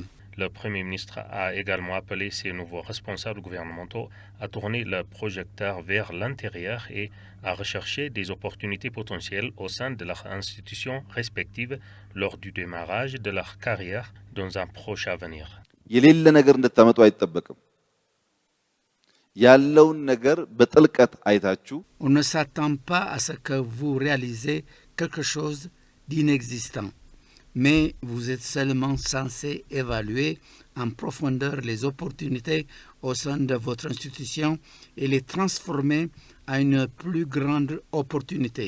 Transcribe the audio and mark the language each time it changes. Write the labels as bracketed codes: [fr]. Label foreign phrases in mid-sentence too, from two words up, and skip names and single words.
[fr] Le Premier ministre a également appelé ses nouveaux responsables gouvernementaux à tourner le projecteur vers l'intérieur et à rechercher des opportunités potentielles au sein de leurs institutions respectives lors du démarrage de leur carrière dans un proche avenir. [am] የሌለ ነገር እንድታመጡ አይጠበቅም ያለውን ነገር በጥልቀት አይታችሁ [fr] On ne s'attend pas à ce que vous réalisez quelque chose d'inexistant, mais vous êtes seulement censé évaluer en profondeur les opportunités au sein de votre institution et les transformer à une plus grande opportunité.